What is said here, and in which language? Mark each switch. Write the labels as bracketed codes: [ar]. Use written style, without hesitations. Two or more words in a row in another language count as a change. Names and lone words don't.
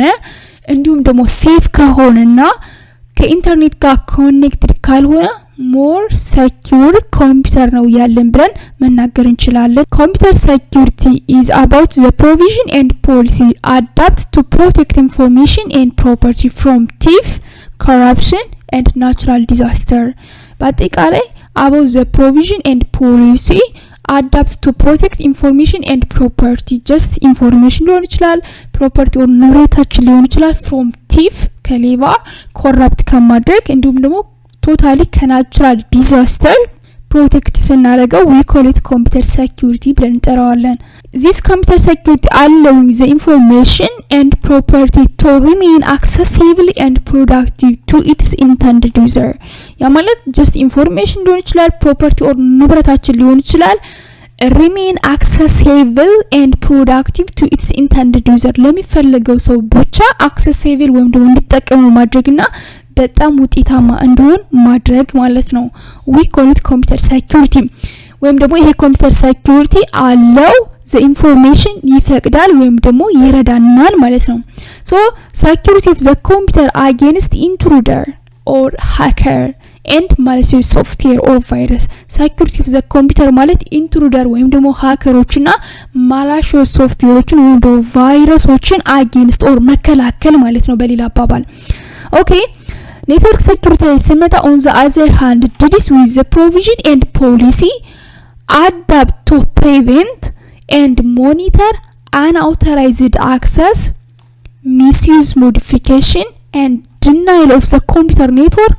[am] እንዲሁም ደግሞ ሴፍ ከሆነና ከኢንተርኔት ጋር ኮኔክትድ ካልሆነ [en] more secure computer [am] ነው ያለን ብለን መናገር እንችላለን። [en] computer security is about the provision and policy adapt to protect information and property from thief, corruption and natural disaster በአጠቃላይ about the provision and policy adapt to protect information and property just information [am] ሊሆን ይችላል [en] property or [am] ንብረታችን ሊሆን ይችላል [en] from thief [am] ከሌባ corrupt ከማድረግ እንዲሁም ደግሞ ቶታሊ ከናቹራል ዲዛስተር ፕሮቴክት ስናደርገው [en] we call it computer security [am] ብለን እንጠራዋለን። [en] this computer security allowing the information and property to remain accessible and productive to its intended user [am] ያ ማለት [en] just information [am] ሊሆን ይችላል [en] property or [am] ንብረታችን ሊሆን ይችላል [en] remain accessible and productive to its intended user [am] ለሚፈልገው ሰው ብቻ [en] accessible [am] ወይም ደግሞ እንዲጠቀሙ ማድረግና በጣም ውጤታማ እንደሆን ማድረግ ማለት ነው። [en] we call it computer security [am] ወይም ደግሞ ይሄ [en] computer security [am] አለው the [en] information [am] ይፈቅዳል ወይም ደግሞ ይረዳናል ማለት ነው። [en] so security of the computer against intruder or hacker and malicious software or virus security of the computer ማለት intruder [am] ወይም ደግሞ ሃከሮችና [en] malicious softwareዎችን [am] ወይም ደግሞ ቫይረሶችን [en] against or [am] መከላከል ማለት ነው በሌላ አባባል። [en] okay network security ስመጣ on the other hand deals with the provision and policy adapt to prevent and monitor unauthorized access, misuse, modification and denial of the computer network